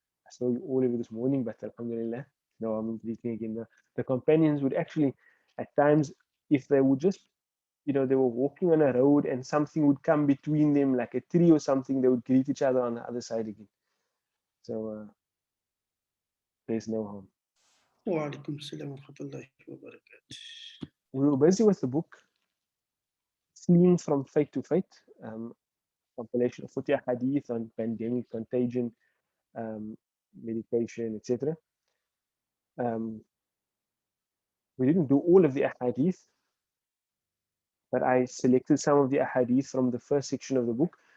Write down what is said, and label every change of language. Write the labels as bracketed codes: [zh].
[en] I saw you all of you this morning, but alhamdulillah, now I'm greeting again. The companions would actually, at times, if they would just, they were walking on a road and something would come between them, like a tree or something, they would greet each other on the other side again. So there's no harm. [ar] وعليكم السلام ورحمة الله وبركاته. [en] We were busy with the book, Fleeing from Faith to Faith, compilation of 40 hadith on pandemic, contagion, medication, etc. We didn't do all of the ahadith, but I selected some of the ahadith from the first section of the book.